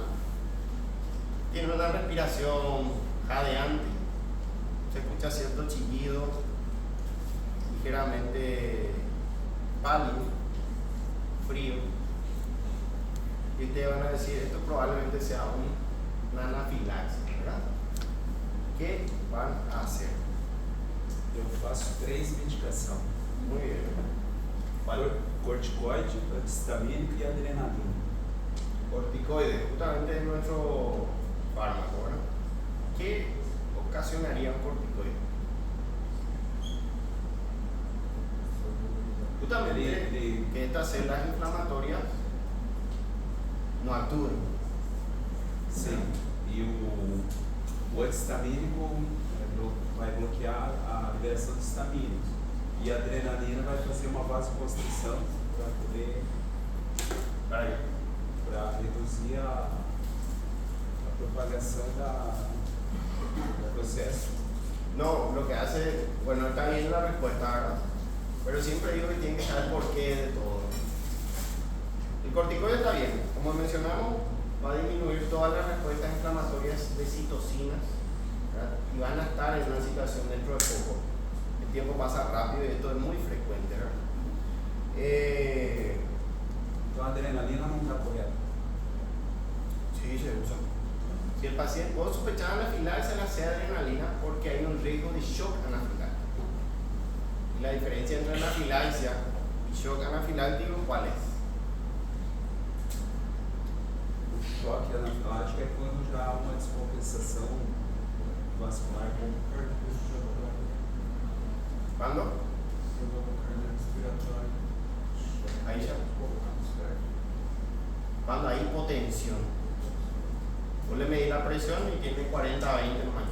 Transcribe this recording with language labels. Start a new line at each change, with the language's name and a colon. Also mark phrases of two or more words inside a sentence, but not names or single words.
Spanish: Tiene una respiración jadeante, se escucha cierto chillido, ligeramente pálido, frío. Y ustedes van a decir, esto probablemente sea una anafilaxia, ¿verdad? ¿Qué van a hacer?
Portuguese: Eu faço 3 medicações.
Spanish: Muy bien. ¿Cuál?
Portuguese: Corticoide, antihistamínico e adrenalina.
Spanish: Corticoide, justamente es nuestro fármaco, ¿verdad? ¿Qué ocasionaría un corticoide? Justamente que estas células inflamatorias no actúen.
Portuguese: Sim. E o antihistamínico vai bloquear a liberação de histamínicos. E a adrenalina vai fazer uma vasoconstrição para reduzir a propagação do processo.
Spanish: No, lo que hace, bueno, está bien la respuesta, ¿verdad? Pero siempre digo que tienen que saber el porqué de todo. El corticoide está bien, como mencionamos, va a disminuir todas las respuestas inflamatorias de citocinas, ¿verdad? Y van a estar en una situación dentro de poco. El tiempo pasa rápido y esto es muy frecuente, ¿verdad?
Portuguese: Então a adrenalina não está correta.
Spanish: Sí, se usa. Si el paciente, vos sospechás anafilaxia, la sea adrenalina porque hay un riesgo de shock anafiláctico. Y la diferencia entre anafilaxia y shock anafiláctico, ¿cuál es?
Portuguese: O choque anafilático é quando já há uma descompensação vascular.
Spanish: ¿Cuándo? Ahí ya. Cuando hay hipotensión. Vos le medís la presión y tiene 40 a 20 nomás.